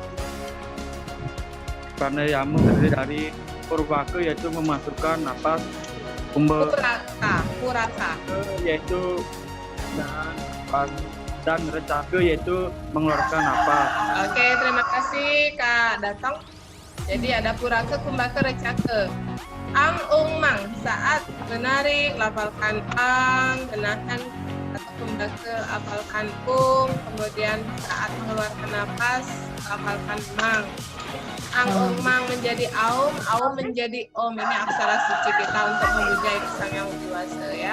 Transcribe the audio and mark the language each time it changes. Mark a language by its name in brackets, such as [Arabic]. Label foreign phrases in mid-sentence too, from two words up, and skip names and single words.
[Indonesian] Pranayama terdiri dari purwaka yaitu memasukkan napas, Puraka. yaitu dan recaka yaitu mengeluarkan napas. Oke, terima kasih Kak Datang. Jadi ada puraka, kumbaka, recaka. Ang, ung, mang. Saat menarik, lafalkan ang, menahan atau kumbaka, hafalkan ung. Kemudian saat mengeluarkan napas, hafalkan mang. Ang, ung, mang menjadi aum menjadi om. Ini aksara suci kita untuk memuja Sang Yang Widi Wasa ya.